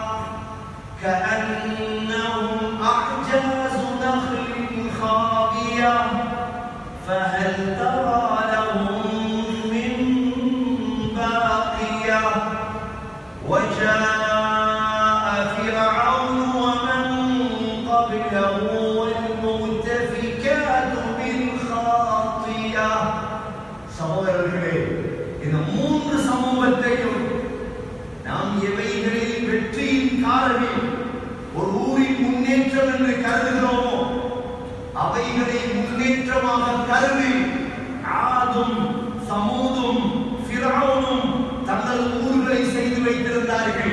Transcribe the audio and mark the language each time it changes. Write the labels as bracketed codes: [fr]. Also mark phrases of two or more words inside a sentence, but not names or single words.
[ar] كَأَنَّهُمْ أَعْجَازُ نَخْلٍ خَاوِيَةٍ فَهَلْ تَرَى لَهُم مِّن بَاقِيَةٍ وَجَاءَ فِرْعَوْنُ وَمَن قَبْلَهُ وَالْمُؤْتَفِكَاتُ بِالْخَاطِئَةِ. [ta] சகோதரர்களே, இந்த மூன்று சமூகத்தையும் நாம் எவைகளில் வெற்றியின் காரணி ஒரு ஊரின் முன்னேற்றம் என்று கருதுகிறோமோ அவைகளை முன்னேற்றமாக கருதி ஆதும் சமூதும் ஃபிரௌனும் தங்கள் ஊர்களை செய்து வைத்திருந்தார்கள்.